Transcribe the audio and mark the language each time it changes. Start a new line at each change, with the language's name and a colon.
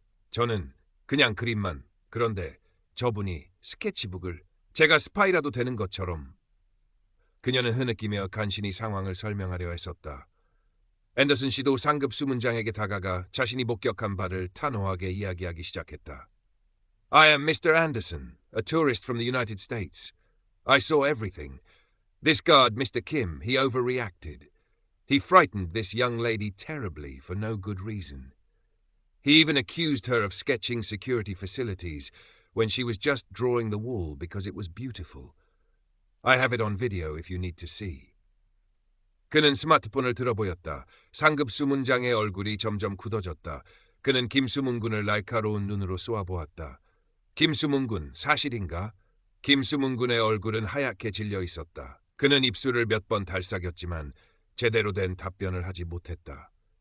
Korean: 저는 그냥 그림만. 그런데 저분이 스케치북을 제가 스파이라도 되는 것처럼. 그녀는 흐느끼며 간신히 상황을 설명하려 했었다. 앤더슨 씨도 상급 수문장에게 다가가 자신이 목격한 바를 단호하게 이야기하기 시작했다.
English: I am Mr. Anderson, a tourist from the United States. I saw everything. This guard, Mr. Kim, he overreacted. He frightened this young lady terribly for no good reason. He even accused her of sketching security facilities when she was just drawing the wall because it was beautiful. I have it on video if you need to see.
Korean: 그는 스마트폰을 들어보였다. 상급 수문장의 얼굴이 점점 굳어졌다. 그는 김수문군을 날카로운 눈으로 쏘아보았다. 김수문군, 사실인가? 김수문군의 얼굴은 하얗게 질려 있었다. 그는 입술을 몇 번 달싹였지만 제대로 된 답변을 하지 못했다.